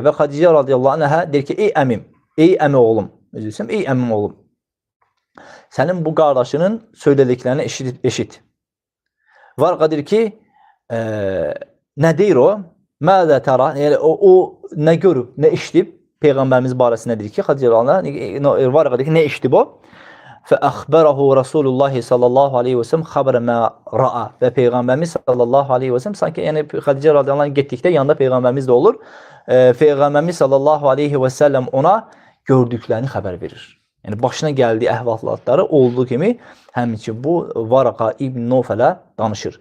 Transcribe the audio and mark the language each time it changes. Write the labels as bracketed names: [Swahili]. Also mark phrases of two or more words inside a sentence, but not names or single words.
[Azerbaijani] Və Xədicə [Arabic] رضي الله عنها [Azerbaijani] deyir ki, ey əmim, ey əmi oğlum, ey əmim oğlum, sənin bu qardaşının söylədiklərini eşit. Varaqa deyir ki, nə deyir o? [Arabic] ماذا ترى? [Azerbaijani] Yəni, o nə görüb, nə eşitib? Peyğəmbərimiz barəsində deyir ki, Xədicə [Arabic] رضي الله عنها, [Azerbaijani] Varaqa deyir ki, nə eşitib o? [Arabic] فأخبره رسول الله صلى الله عليه وسلم خبر ما رأى. [Azerbaijani] Və Peyğəmbərimiz [Arabic] صلى الله عليه وسلم [Azerbaijani] sanki yəni Xədicə [Arabic] رضي الله عنه [Azerbaijani] getdikdə yanında Peyğəmbərimiz də olur. Peyğəmbərimiz [Arabic] صلى الله عليه وسلم [Azerbaijani] ona gördüklərini xəbər verir. Yəni başına gəldiyi əhvalatları olduğu kimi həmçinin bu Varaqa ibn Nufələ danışır.